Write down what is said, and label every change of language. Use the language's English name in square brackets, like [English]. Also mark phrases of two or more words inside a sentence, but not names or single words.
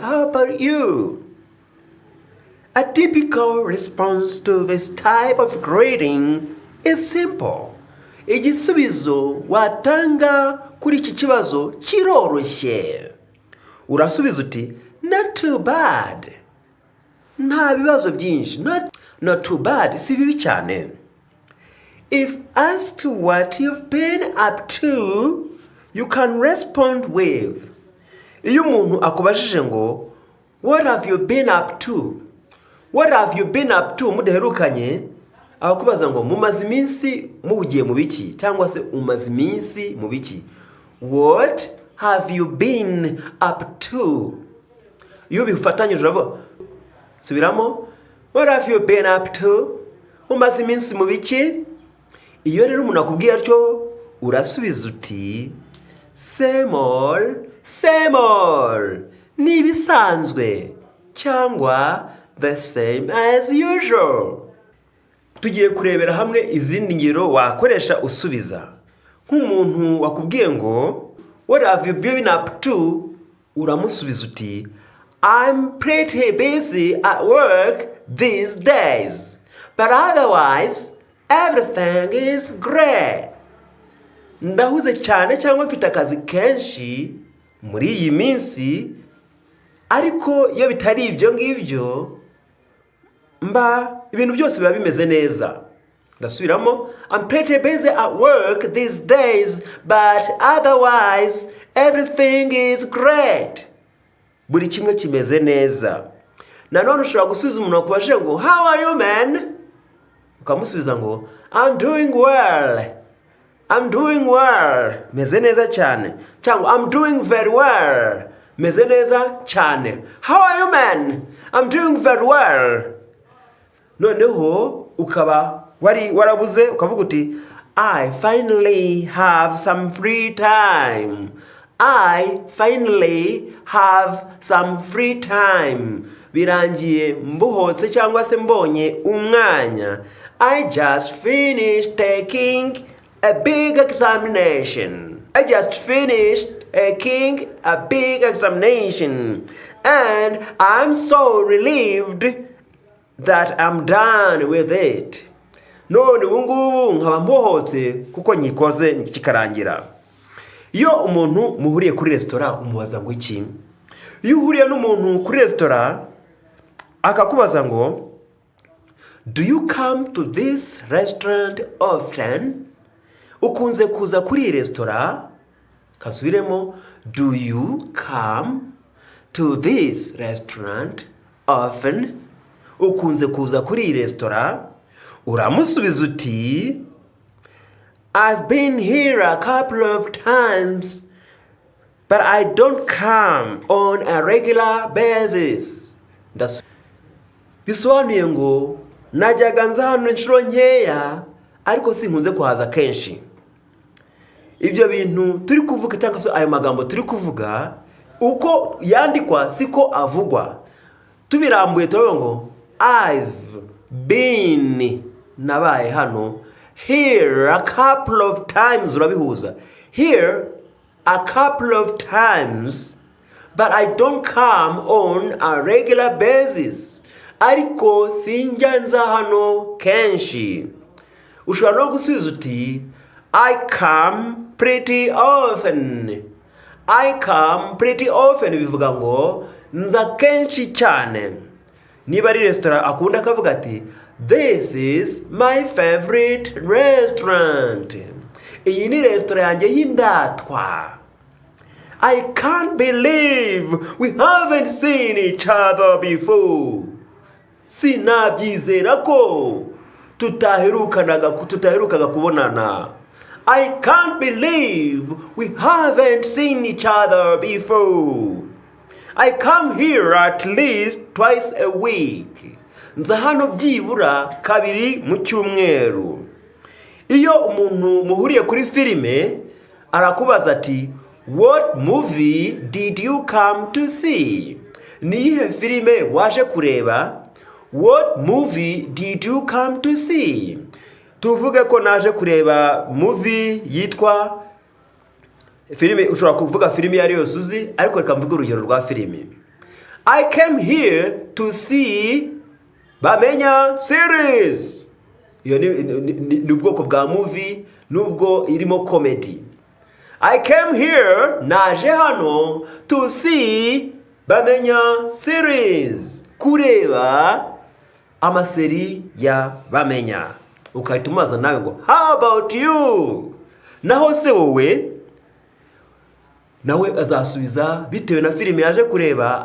[English] How about you? A typical response to this type of greeting is simple. [Kinyarwanda] Igisubizo watanga kuri iki kibazo kiroroshye. Urasubiza uti [English] not too bad. [Kinyarwanda] Nta bibazo byinshi. [English] Not too bad, [Kinyarwanda] si bibi cyane. [English] If asked what you've been up to, you can respond with. [Kinyarwanda] Iyo umuntu akubajije ngo [English] what have you been up to? What have you been up to? [Kinyarwanda] Mudaherukanye abakubaza ngo mumaze iminsi muhugiye mu biki cyangwa se umaze iminsi mu biki. [English] What have you been up to? [Kinyarwanda] Iyo bifatanyije uravuga subiramo [English] what have you been up to? [Kinyarwanda] Umaze iminsi mu biki? Iyo rero umuntu akubwiye atyo urasubiza uti [English] same all. [Kinyarwanda] Ni ibisanzwe cyangwa [English] the same as usual. [Kinyarwanda] Tugiye kurebera hamwe izindi ngero wakoresha usubiza. Nk'umuntu wakubwiye ngo what have you been up to? Uramusubiza uti [English] I'm pretty busy at work these days, but otherwise everything is great. [Kinyarwanda] Ndahuze cyane cyangwa mfite akazi kenshi muri iyi minsi, ariko iyo bitari ibyo ngibyo ibintu byose biba bimeze neza. ndasubiramo, [English] I'm pretty busy at work these days, but otherwise everything is great. [Kinyarwanda] Buri kimwe kimeze neza. Nanone ushobora gusubiza umuntu akubajije ngo [English] how are you man? [Kinyarwanda] Ukamusubiza ngo [English] I'm doing well. I'm doing well. [Kinyarwanda] Meze neza cyane. [English] Cyangwa I'm doing very well. [Kinyarwanda] Meze neza cyane. [English] How are you man? I'm doing very well. [Kinyarwanda] Noneho ukaba warabuze ukavuga uti [English] I finally have some free time. I finally have some free time. [Kinyarwanda] Birangiye mbuhotse cyangwa se mbonye umwanya. [English] I just finished taking a big examination. I just finished taking a big examination. And I'm so relieved that I'm done with it. [Kinyarwanda] None ubungubu nkaba mbohotse kuko nyikoze kikarangira. Iyo umuntu muhuriye kuri restaurant umubaza ngo iki? Iyo uhuriye n'umuntu kuri restaurant akakubaza ngo [English] do you come to this restaurant often? [Kinyarwanda] Ukunze kuza kuri restaurant? Kasubiremo, [English] do you come to this restaurant often? [Kinyarwanda] Ukunze kuza kuri restaurant? Uramusubiza uti [English] I've been here a couple of times, but I don't come on a regular basis. [Kinyarwanda] Bisobanuye ngo najyaga nza hano inshuro nkeya ariko sinkunze kuhaza kenshi. Ibyo bintu turi kuvuga cyangwa se ayo magambo turi kuvuga uko yandikwa siko avugwa. Tubirambuye turavuga ngo [English] I've been [Kinyarwanda] nabaye hano [English] here a couple of times. Urabihuza here a couple of times, but I don't come on a regular basis. [Kinyarwanda] Ariko sinjya nza hano kenshi. Ushobora no gusubiza uti [English] I come pretty often. I come pretty often [Kinyarwanda] bivuga ngo nza kenshi cyane. Niba ari restaurant akunda akavuga ati [English] this is my favorite restaurant. [Kinyarwanda] Iyi ni restaurant yanjye y'indatwa. [English] I can't believe we haven't seen each other before. Sinabyizera ko tutaherukaga kubonana. I can't believe we haven't seen each other before. I come here at least twice a week. [Kinyarwanda] Nza hano byibura kabiri mu cyumweru. Iyo umuntu muhuriye kuri filime arakubaza ati [English] what movie did you come to see? [Kinyarwanda] Niyihe filime waje kureba? [English] What movie did you come to see? [Kinyarwanda] Tuvuge ko naje kureba movie yitwa filime. Ushobora kuvuga filime yari yose uzi ariko reka mvuge urugero rwa filime. [English] I came here to see Bamenya series. [Kinyarwanda] Iyo ni ubwoko bwa movie nubwo irimo comedy. [English] I came here [Kinyarwanda] naje hano [English] to see Bamenya series. [Kinyarwanda] Kureba amaseri ya Bamenya. Ukahita umaza nawe ngo [English] how about you? [Kinyarwanda] Naho se wowe nawe azasubiza bitewe na filime yaje kureba.